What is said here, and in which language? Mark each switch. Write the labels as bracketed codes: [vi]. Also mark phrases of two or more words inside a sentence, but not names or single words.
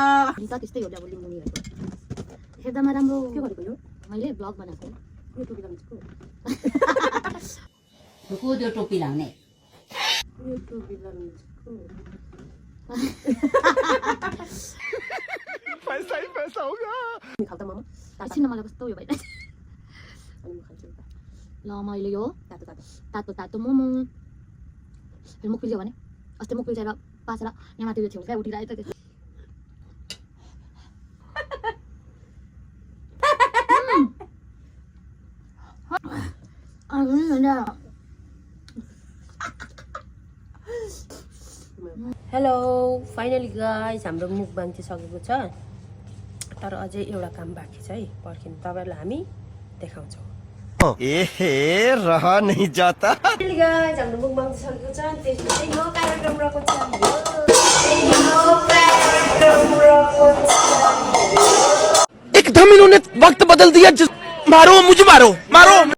[ne] त्यस्तै हो अब लिम्बुनी हेर्दामा राम्रो के गरेको यो? मैले ब्लग बनाएको। यो टोपी लगाउँछु। को त्यो टोपी लाउने यो टोपी लगाउनु [hi] पैसा ही पैसा होगा। [ne] खाल्दा मामा एकछिन मलाई कस्तो उयो भइरहेछ अनि म खान्छु त ल मैले यो तातो तातो तातो तातो मोमो फेरि मुख पिल्यो भने अस्ति मुख पिल्छेर पासेर यहाँ माथि छेउ क्या उठिरहेको थियो हेलो [en] finally guys [ne] हाम्रो मुकबाङ चाहिँ सकेको छ तर अझै एउटा काम बाँकी छ है पर्खिनु तपाईहरुलाई हामी देखाउँछौँ [hi] एहे रहा नहीं जाता। [en] finally guys [ne] हाम्रो मुकबाङ चाहिँ सकेको छ त्यसमा चाहिँ यो कार्यक्रम रहेको छ [hi] एकदम इन्होंने वक्त बदल दिया। मारो मुझे मारो मारो।